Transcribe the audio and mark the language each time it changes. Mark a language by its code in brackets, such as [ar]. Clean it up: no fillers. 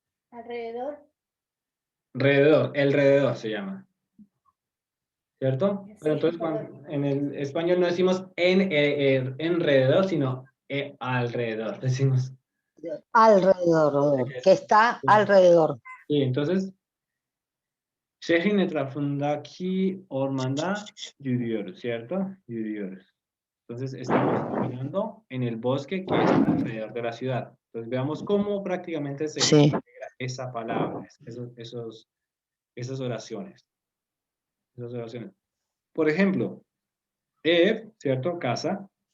[es] Alrededor. Alrededor se llama, ¿cierto? Sí, Pero entonces en el español no decimos enrededor, sino alrededor, decimos. Alrededor. Que está alrededor. Sí, entonces, [tr] Şehrin etrafındaki ormanda yürüyoruz, [es] ¿cierto? [tr] Yürüyoruz. [es] Entonces estamos caminando en el bosque que está alrededor de la ciudad. Entonces veamos cómo prácticamente se Sí. integra esa palabra, esas oraciones. Esas oraciones. Por ejemplo, ev, ¿cierto? Casa.